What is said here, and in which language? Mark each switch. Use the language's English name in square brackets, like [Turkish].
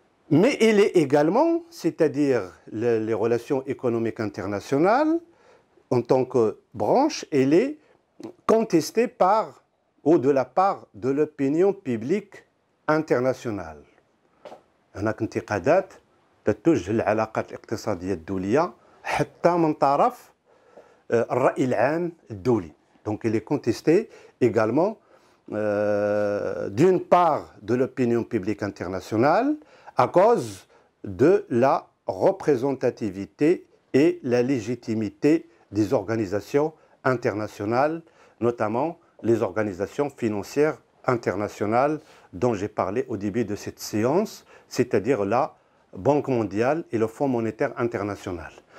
[French] Mais il est également, c'est-à-dire les relations économiques internationales, en tant que branche, elle est contestée par ou de la part de l'opinion publique internationale. [Arabic] هناك انتقادات تتوجه للعلاقات الاقتصادية الدولية حتى من طرف الرأي العام الدولي. [French] Donc il est contesté également d'une part de l'opinion publique internationale à cause de la représentativité et la légitimité des organisations internationales, notamment les organisations financières internationales dont j'ai parlé au début de cette séance, c'est-à-dire la Banque mondiale et le Fonds monétaire international.